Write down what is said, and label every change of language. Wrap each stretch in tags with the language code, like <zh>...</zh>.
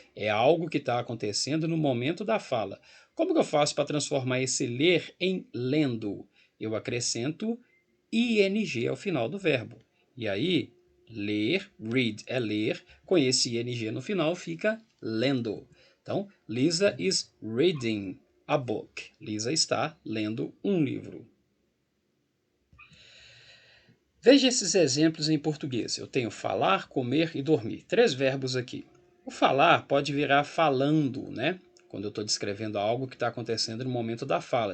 <pt>É algo que está acontecendo no momento da fala. Como que eu faço para transformar esse ler em lendo? Eu acrescento ing ao final do verbo. E aí, ler, read é ler, com esse ing no final fica lendo.</pt> <en>Então, Lisa is reading a book.</en> <pt>Lisa está lendo um livro. Veja esses exemplos em português. Eu tenho falar, comer e dormir. Três verbos aqui. O falar pode virar falando, né? Quando eu estou descrevendo algo que está acontecendo no momento da fala.</pt>